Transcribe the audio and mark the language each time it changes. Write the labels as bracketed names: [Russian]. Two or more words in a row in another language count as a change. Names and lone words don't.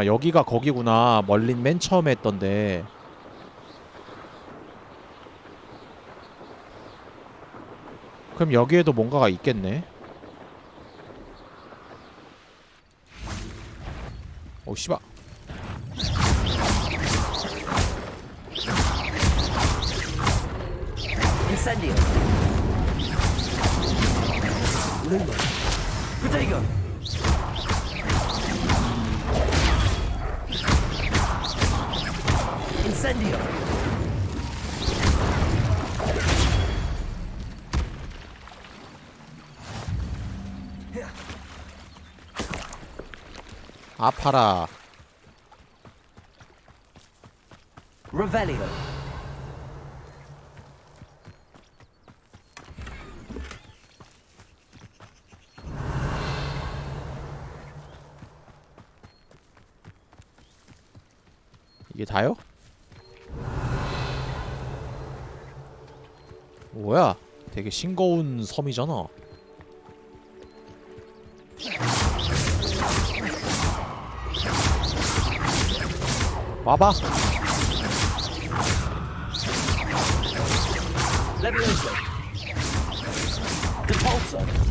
[Korean] 여기가 거기구나. 멀린 맨 처음에 했던데. 그럼 여기에도 뭔가가 있겠네. 오, 씨발. Incendio. Luma. Protego. Incendio. 아파라. Revelio. 이게 다요? 뭐야? 되게 싱거운 섬이잖아. 와봐. Levioso. Depulso.